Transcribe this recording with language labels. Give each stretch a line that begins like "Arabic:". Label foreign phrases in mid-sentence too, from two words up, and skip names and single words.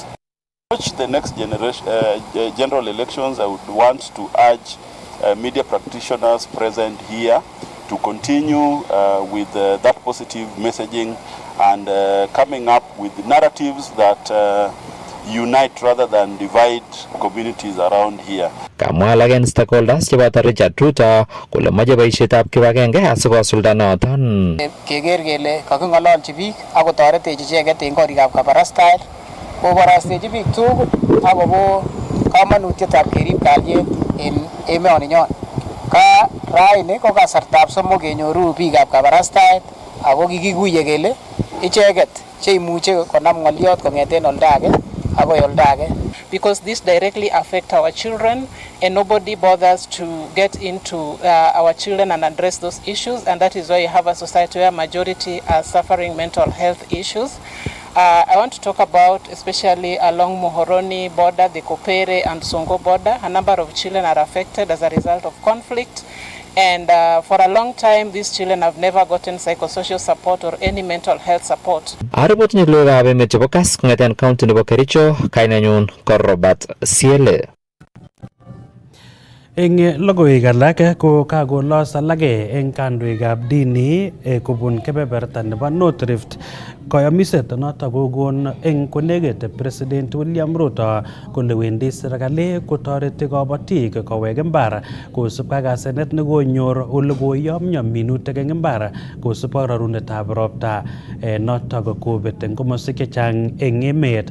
English: The next general elections, I would want to urge media practitioners present here to continue with that positive messaging and coming up with narratives that unite rather than divide communities around here.
Kalenjin: Kamwa alak stakeholders cheboto Richard Ruto kole moche boisietab kibagenge asikosulda noton. Keker kele kaking'ololchi biik ako toretech icheket eng korikab kabarastaet, koborostechi biik tugul akobo kamanutietab kerib kalyet en emoninyon. Ka raini ko kasartab somok kenyoru biikab kabarastaet ako kikikuye kele icheket cheimuche konam ng'oliot kong'eten olda age akoi olda age.
English: Because this directly affect our children and nobody bothers to get into our children and address those issues, and that is why you have a society where majority are suffering mental health issues. I want to talk about especially along Muhoroni border, the Kopere and Songo border. A number of children are affected as a result of conflict. And for a long time, these children have never gotten psychosocial support or any mental health support.
Kalenjin: Aripot ni loga abe chebo Kass kong'eten county nebo Kericho, kainenyon ko Robert Siele. Eng logoiwek alak ko kakolos alake eng kandoikab dini kobun kebeberta nebo North Rift. Koyomiset noto kokon eng konekit President William Ruto kole wendi serikali kotoreti kabatik kowek imbar kosubkei ak asenet nekonyor ole koyomyo minutik eng imbar kosubkei ak rarunetab ropta noto kobet eng komoswek chechang eng emet.